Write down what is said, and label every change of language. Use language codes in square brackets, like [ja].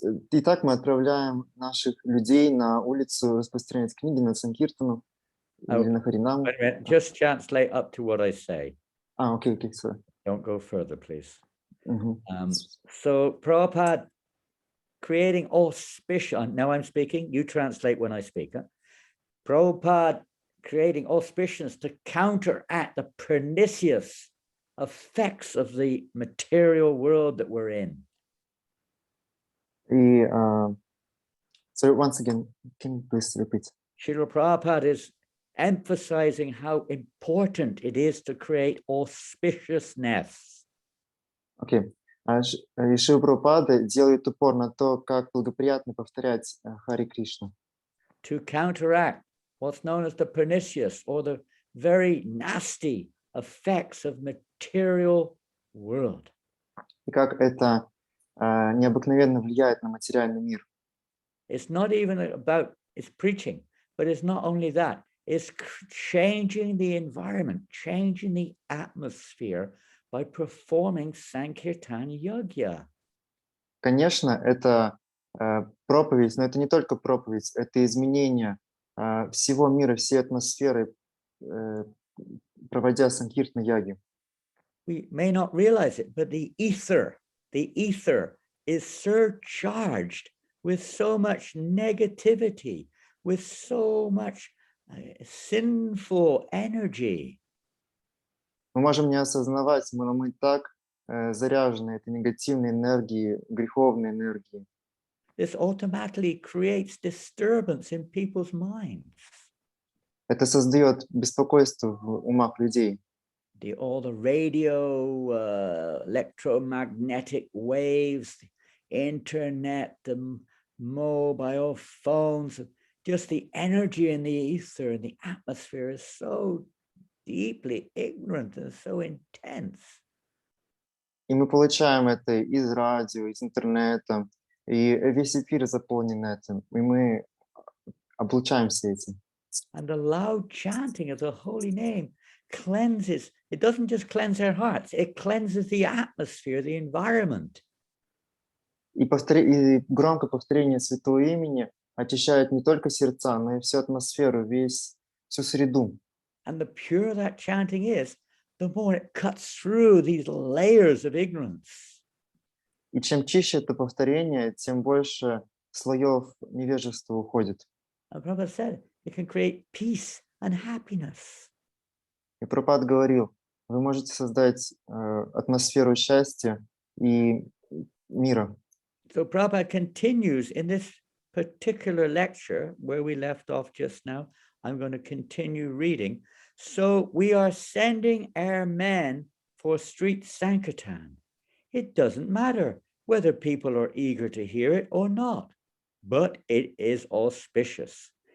[ru] Итак, мы отправляем наших людей на улицу распространять книги на Санкиртану или на Харинаму. [en] Just translate up to what I say. Okay, sorry. Don't go further, please. Mm-hmm. So Prabhupada creating auspicious, now I'm speaking, you translate when I speak. Prabhupada creating auspiciousness to counteract the pernicious effects of the material world that we're in. So once again, can you please repeat? Srila Prabhupada is emphasizing how important it is to create auspiciousness. [ru] Окей. И Шрила Прабхупада делает упор на то, как благоприятно повторять Хари Кришна, [en] to counteract what's known as the pernicious or the very nasty effects of material world. [ru] и как это необыкновенно влияет на материальный мир. [en] It's not even about it's preaching, but it's not only that. It's changing the environment, changing the atmosphere by performing Sankirtan Yajna. [ru] Конечно, это проповедь, но это не только проповедь, это изменение всего мира, всей атмосферы, проводя Санкиртана Яги. [en] We may not realize it, but the ether is surcharged with so much negativity, with so much sinful energy. [ru] Мы можем не осознавать, но мы так заряжены этой негативной энергией, греховной энергией. [en] This automatically creates disturbance in people's minds. [ru] Это создает беспокойство в умах людей. [en] All the radio, electromagnetic waves, the internet, the mobile phones, just the energy in the ether and the atmosphere is so deeply ignorant and so intense. [ru] И мы получаем это из радио, из интернета, и весь эфир заполнен этим, и мы облучаемся этим. [en] And the loud chanting of the holy name cleanses. It doesn't just cleanse our hearts, it cleanses the atmosphere, the environment. [ru] И громкое повторение святого имени очищает не только сердца, но и всю атмосферу, всю среду. [en] And the purer that chanting is, the more it cuts through these layers of ignorance. [ru] И чем чище это повторение, тем больше слоев невежества уходит. [en] And Prabhupada said, it can create peace and happiness. [ru] И Прабхупада говорил, вы можете создать атмосферу счастья и мира. [en] So Prabhupada continues in this particular lecture where we left off just now. I'm going to continue reading. So we are sending our men for street Sankirtan. It doesn't matter whether people are eager to hear it or not, but it is auspicious.